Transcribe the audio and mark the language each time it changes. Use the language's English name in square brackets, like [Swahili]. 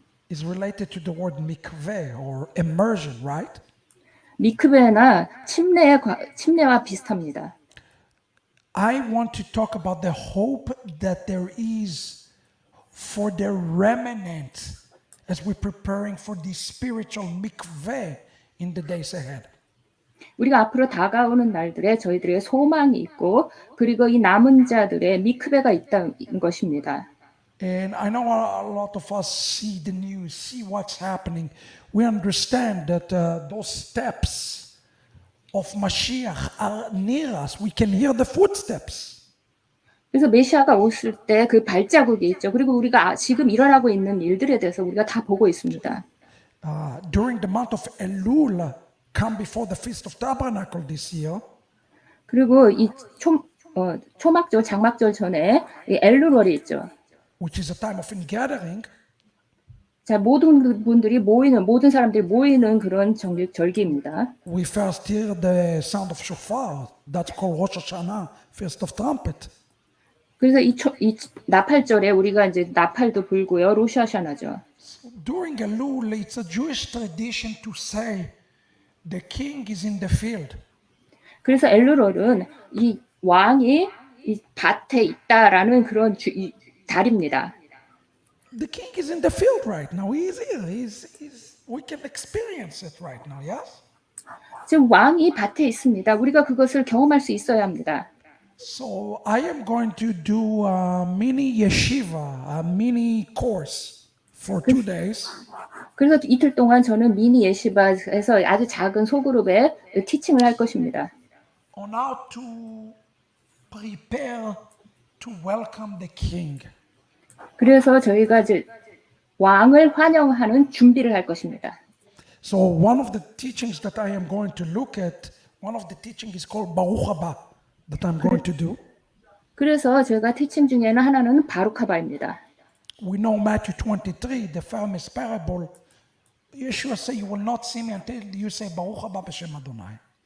[English] is related to the word mikveh or immersion, right? [Korean] 미크베나 침례와 비슷합니다. [English] I want to talk about the hope that there is for the remnant as we're preparing for the spiritual mikveh in the days ahead. [Korean] 우리가 앞으로 다가오는 날들에 저희들의 소망이 있고 그리고 이 남은 자들의 미크베가 있다는 것입니다. [English] And I know a lot of us see the news, see what's happening. We understand that those steps of Mashiach are near us. We can hear the footsteps. [Korean] 그래서 메시아가 오실 때 그 발자국이 있죠. 그리고 우리가 지금 일어나고 있는 일들에 대해서 우리가 다 보고 있습니다. [English] During the month of Elul, come before the Feast of Tabernacle this year. [Korean] 그리고 이 초막절, 장막절 전에 이 엘루월이 있죠. [English] Which is a time of ingathering. [Korean] 자, 모든 사람들이 모이는 그런 절기입니다. [English] We first hear the sound of shofar. That's called Rosh Hashanah, Feast of Trumpet. [Korean] 그래서 이 나팔절에 우리가 이제 나팔도 불고요, 로시하샤나죠. [English] During Elul, it's a Jewish tradition to say the king is in the field. [Korean] 그래서 엘루월은 이 왕이 이 밭에 있다라는 그런 달입니다. [English] The king is in the field right now. He is here. We can experience it right now, yes? [Korean] 지금 왕이 밭에 있습니다. 우리가 그것을 경험할 수 있어야 합니다. [English] So I am going to do a mini yeshiva, a mini course for 2 days. [Korean] 그래서 이틀 동안 저는 미니 예시바에서 아주 작은 소그룹에 티칭을 할 것입니다. [English] On how to prepare to welcome the king. [Korean] 그래서 저희가 이제 왕을 환영하는 준비를 할 것입니다. [English] So one of the teachings that I am going to look at, one of the teaching is called Baruch Haba that I'm going to do. [Korean] 그래서 제가 티칭 중에는 하나는 바루카바입니다. [English] We know Matthew 23, the famous parable. Yeshua said, "You will not see me until you say [Hebrew] Baruch Haba b'Shem Adonai."